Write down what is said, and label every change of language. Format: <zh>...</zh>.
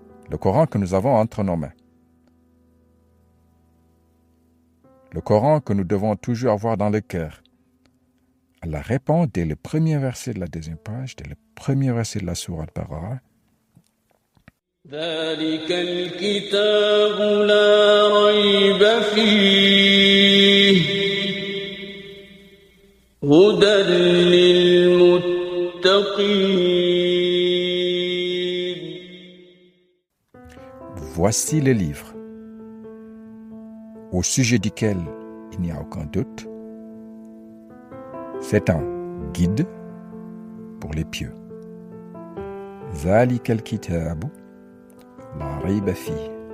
<fr>Le Coran que nous avons entre nos mains. Le Coran que nous devons toujours avoir dans le cœur. Allah répond dès le premier verset de la deuxième page, dès le premier verset de la sourate Al-Baqarah.</fr> <ar>ذلك الكتاب لا ريب فيه هدى للمتقين.</ar> <fr>Voici le livre au sujet duquel il n'y a aucun doute. C'est un guide pour les pieux.</fr> <ar>ذلك الكتاب لا ريب فيه.</ar>